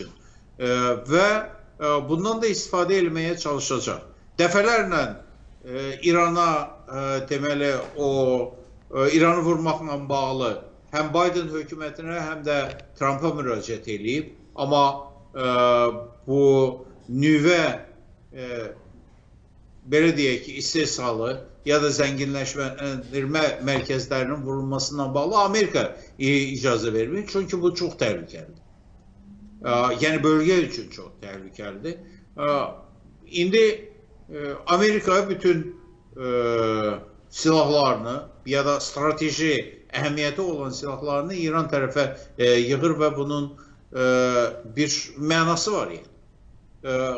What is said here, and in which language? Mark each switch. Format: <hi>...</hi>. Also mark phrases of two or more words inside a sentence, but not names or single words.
<tr>Ve bundan da istifade etmeye çalışacak. Defalarla İran'a temeli o İran'ı vurmakla bağlı hem Biden hükümetine hem de Trump'a müracaat edip ama bu nüve</tr> <az>belə deyək ki,</az> <tr>istehsalı ya da zenginleşme merkezlerinin vurulmasına bağlı Amerika icazə vermiyor. Çünkü bu çok tehlikelidir. Yani bölge için çok tehlikelidir. İndi Amerika bütün silahlarını ya da strateji ehemmiyeti olan silahlarını İran tarafa yığır ve bunun</tr> <az>bir mənası var</az> <tr>yani.</tr>